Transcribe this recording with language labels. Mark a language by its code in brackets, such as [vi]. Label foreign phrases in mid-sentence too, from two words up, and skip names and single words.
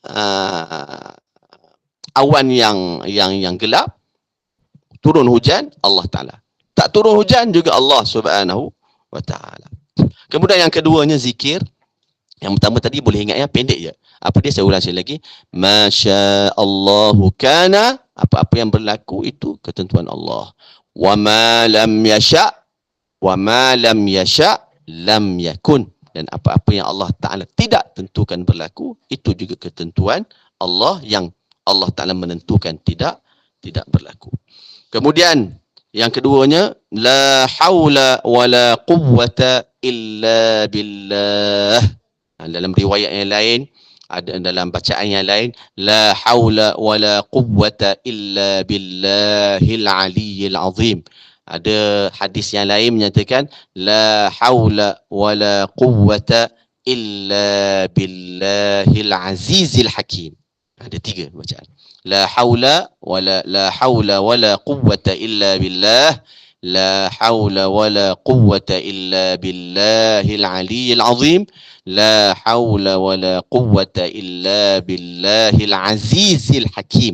[ms] Awan yang gelap, turun hujan Allah Ta'ala. Tak turun hujan juga Allah [ar] سبحانه وتعالى. [ms] Kemudian yang keduanya zikir. Yang pertama tadi boleh ingat ya, pendek je. Apa dia? Saya ulang sekali lagi. [ar] ما شاء الله كان, [ms] apa-apa yang berlaku itu ketentuan Allah. [ar] وما لم يشأ لم يكن. [ms] Dan apa-apa yang Allah Ta'ala tidak tentukan berlaku, itu juga ketentuan Allah yang Allah Ta'ala menentukan tidak berlaku. Kemudian yang keduanya, [ar] لا حول ولا قوة إلا بالله. [ms] Dalam riwayat yang lain, ada dalam bacaan yang lain, [ar] لا حول ولا قوة إلا بالله العلي العظيم. [ms] Ada hadis yang lain menyatakan [ar] لا حول ولا قوة إلا بالله العزيز الحكيم. [ms] Ada tiga bacaan. [ar] لا حول ولا قوة إلا بالله. لا حول ولا قوة إلا بالله العلي العظيم. لا حول ولا قوة إلا بالله العزيز الحكيم.